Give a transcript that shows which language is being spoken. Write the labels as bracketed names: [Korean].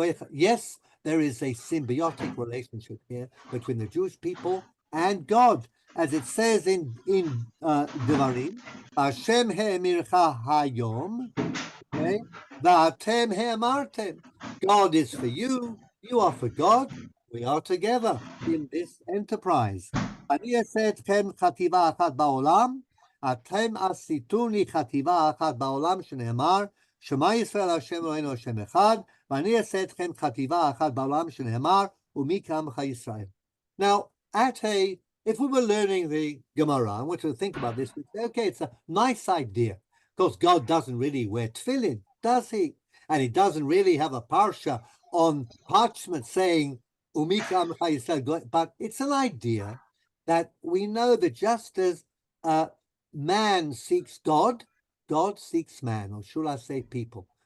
[English] Yes, there is a symbiotic relationship here between the Jewish people and God. As it says in Devarim, [Hebrew] Hashem he'emircha hayom, [English] okay? [Hebrew] V'atem he'emartem. [English] God is for you, you are for God, we are together in this enterprise. [Hebrew] אני אעשה אתכם חטיבה אחת בעולם, אתם עשיתון לי חטיבה אחת בעולם, שנאמר, שמע ישראל השם אלוהינו השם אחד, ואני אעשה אתכם חטיבה אחת בעולם, שנאמר, ומי כעמך ישראל. [English] Now, if we were learning the Gemara, I want to think about this, we'd say, okay, it's a nice idea, because God doesn't really wear tefillin, does he? And he doesn't really have a parsha on parchment saying, but it's an idea that we know that just as man seeks God, God seeks man, or should I say people.